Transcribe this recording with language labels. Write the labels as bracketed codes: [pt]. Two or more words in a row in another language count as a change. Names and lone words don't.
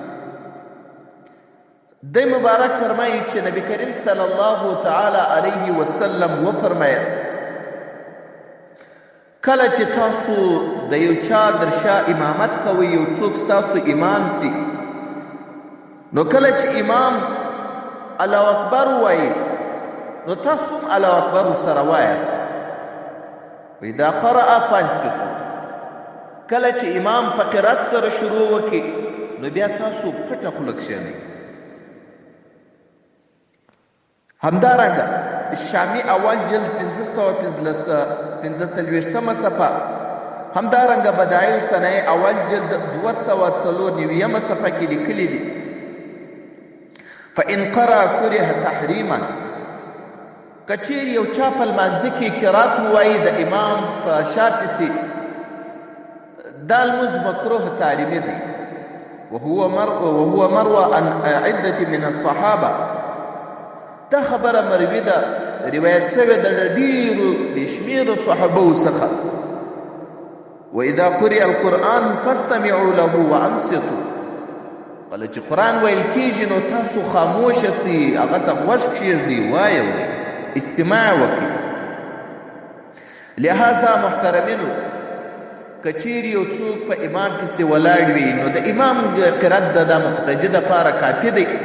[ps] د مبارک فرمایي چې نبی کریم صلی الله تعالی علیه وسلم وفرمایل کله چې تاسو د یو چا در شا امامت کوئ، یو څوک ستاسو امام سي، نو کله چې امام [ar] الله اکبر [ps] وایي نو تاسو هم [ar] الله اکبر [ps] سره وایاست. [ar] وَإِذَا قَرَأَ فَانصِتُوا، [ps] کله چې امام په قرات سره شروع وکړي نو بیا تاسو پټه خوله کښېنئ. همدارنګه شامی اول جلد 545 صفحه، همدارنګه بدایع الصنایع اول جلد 294 صفحه کې لیکلي دي [ar] فَإِنْ قَرَأَ كُرِهَ تَحْرِيمًا، [ps] که چیرې یو چا په لمانځه کې قرات ووایي د امام په شا پسې، دا لمونځ مکروه تحریمي دی. [ar] وهو مروى عن عدة من الصحابه، [ps] دا خبره مروي ده، روایت شوې ده د ډېرو بې شمېره صحابو څخه. [ar] واذا قرئ القرآن فاستمعوا له وانصتوا. [ps] کله چې قرآن ویل کېږي نو تاسو خاموشه سئ، هغه ته غوږ کښېږدئ، واورئ، استماع وکړئ. لہذا محترمینو، که چیرې یو څوک په امام پسې ولاړ وي نو د امام قرأت د مقتدي دپاره کافي دی.